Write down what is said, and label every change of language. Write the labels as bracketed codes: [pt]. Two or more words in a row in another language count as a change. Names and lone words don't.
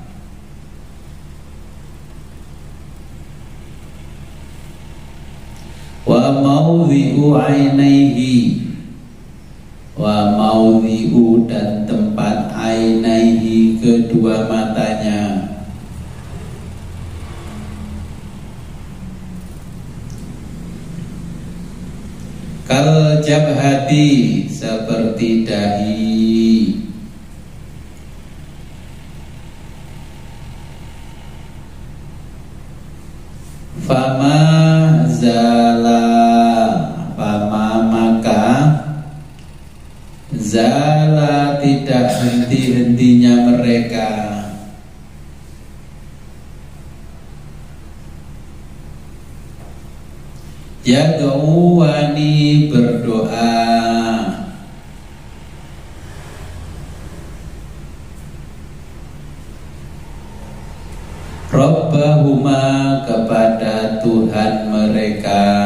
[ar] وموضع عينيه وموضع, [id] dan tempat [ar] ainaihi, [id] kedua matanya. [ar] كالجبهة, [id] seperti dahi. [ar] فما زال فما maka zala, [id] tidak henti-hentinya mereka yad'uwani, berdoa Rabbahuma, kepada Tuhan mereka.